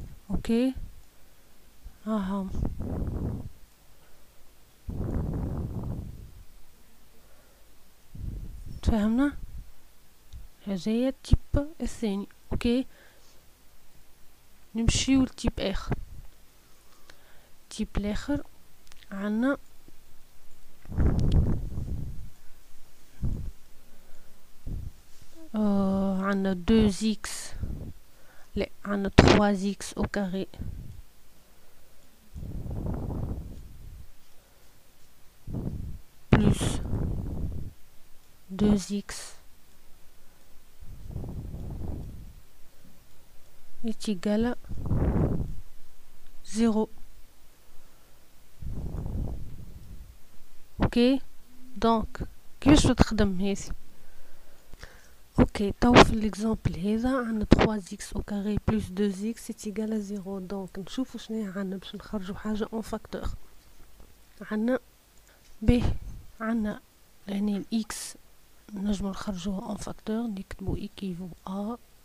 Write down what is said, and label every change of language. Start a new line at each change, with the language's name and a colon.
Arabic: اوكي اها فهمنا هذايا التيب الثاني. اوكي نمشيو لتيب اخر. التيب الاخر عنا عنا 2x لا عنا
French: 3x au carré plus 2x est égal à 0.
Arabic: اوكي دونك كيفاش تخدم هذه؟ اوكي تو في الاكزامبل هذا عندنا
French: 3x au carré plus 2x est égal à 0.
Arabic: دونك نشوفو شنو عندنا باش نخرجو حاجه اون فاكتور. عندنا ب عندنا هنا الاكس نجمو نخرجوها اون فاكتور نكتبو
French: équivaut à